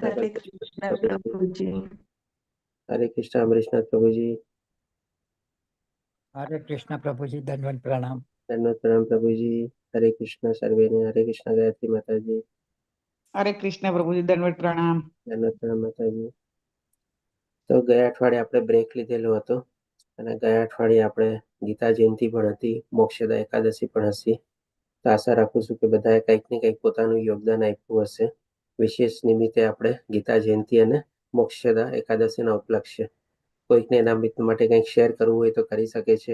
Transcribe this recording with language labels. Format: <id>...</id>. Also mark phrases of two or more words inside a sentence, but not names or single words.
<hi>प्रभु जी. हरे कृष्ण अमरीशनाथ प्रभु जी. हरे कृष्ण प्रभु जी दंडवत प्रणाम. दंडवत प्रणाम प्रभु जी. हरे कृष्ण सर्वे ने. हरे कृष्ण गायत्री माता जी. हरे कृष्ण प्रभु जी दंडवत प्रणाम. दंडवत प्रणाम माता जी.</hi> <gu>તો ગયા અઠવાડિયે આપણે બ્રેક લીધેલો હતો અને ગયા અઠવાડિયે આપણે ગીતા જયંતિ પણ હતી, મોક્ષદા એકાદશી પણ હશે. તો આશા રાખું છું કે બધાએ કંઈક ને કંઈક પોતાનું યોગદાન આપ્યું હશે. વિશેષ નિમિત્તે આપણે ગીતા જયંતિ અને મોક્ષદા એકાદશીના ઉપલક્ષ્ય કોઈકને એના મિત્ર માટે કંઈક શેર કરવું હોય તો કરી શકે છે.</gu>